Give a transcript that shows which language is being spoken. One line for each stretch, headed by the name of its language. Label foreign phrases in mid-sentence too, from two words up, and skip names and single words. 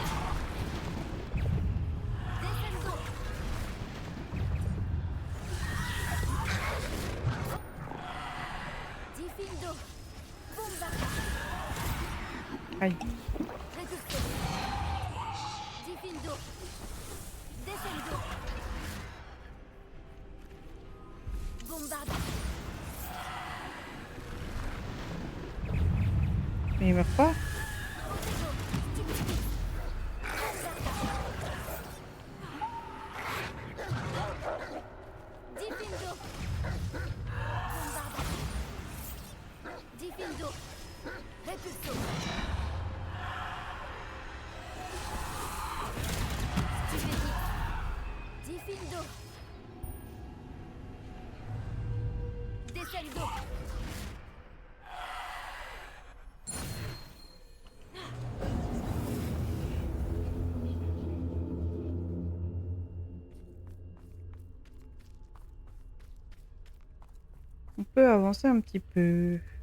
French: Descendo. Diffindo. Bombarda. Aïe. Repulso. Diffindo. Descendo. Bombarda. Mais il meurt pas. Diffindo. Bombarda. Diffindo. Repulso. Stupéfique. Diffindo. Descendo. On peut avancer un petit peu.